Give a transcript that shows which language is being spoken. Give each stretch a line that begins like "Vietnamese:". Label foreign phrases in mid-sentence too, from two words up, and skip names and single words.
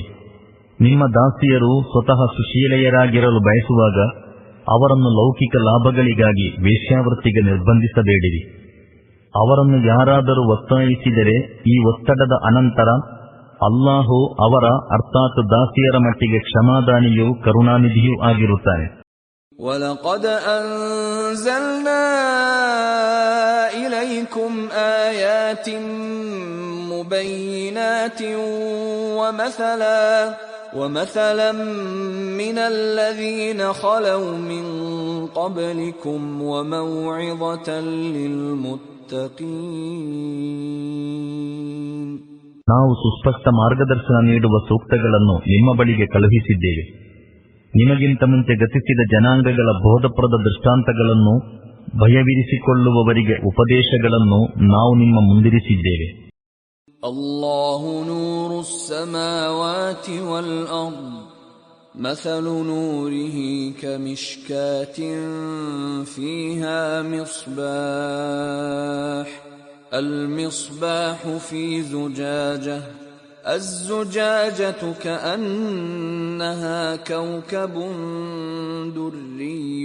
Kannada: ನಿಮ್ಮ ದಾಸಿಯರು ಸ್ವತಃ ಸುಶೀಲೆಯರಾಗಿರಲು ಬಯಸುವಾಗ ಅವರನ್ನು ಲೌಕಿಕ ಲಾಭಗಳಿಗಾಗಿ ವೇಶ್ಯಾವೃತ್ತಿಗೆ ನಿರ್ಬಂಧಿಸಬೇಡಿರಿ. ಅವರನ್ನು ಯಾರಾದರೂ ಒತ್ತಾಯಿಸಿದರೆ ಈ ಒತ್ತಡದ ಅನಂತರ ಅಲ್ಲಾಹು ಅವರ ಅರ್ಥಾತ್ ದಾಸಿಯರ ಮಟ್ಟಿಗೆ ಕ್ಷಮಾದಾನಿಯೂ ಕರುಣಾನಿಧಿಯೂ ಆಗಿರುತ್ತಾನೆ.
Arabic: وَلَقَدْ أَنزَلْنَا إِلَيْكُمْ آيَاتٍ مُبَيِّنَاتٍ وَمَثَلًا مِنَ الَّذِينَ خَلَوْا مِنْ قَبْلِكُمْ وَمَوْعِظَةً لِلْمُتَّقِينَ.
Kannada: ನಾವು ಸುಸ್ಪಷ್ಟ ಮಾರ್ಗದರ್ಶನ ನೀಡುವ ಸೂಕ್ತಗಳನ್ನು ನಿಮ್ಮ ಬಳಿಗೆ ಕಳುಹಿಸಿದ್ದೇವೆ. ನಿಮಗಿಂತ ಮುಂಚೆ ಗತಿಸಿದ ಜನಾಂಗಗಳ ಬೋಧಪ್ರದ ದೃಷ್ಟಾಂತಗಳನ್ನು, ಭಯವಿರಿಸಿಕೊಳ್ಳುವವರಿಗೆ ಉಪದೇಶಗಳನ್ನು ನಾವು ನಿಮ್ಮ ಮುಂದಿರಿಸಿದ್ದೇವೆ.
Arabic: الله نور السماوات والأرض مثل نوره كمشكاة فيها مصباح المصباح في زجاجة الزجاجة كأنها كوكب دري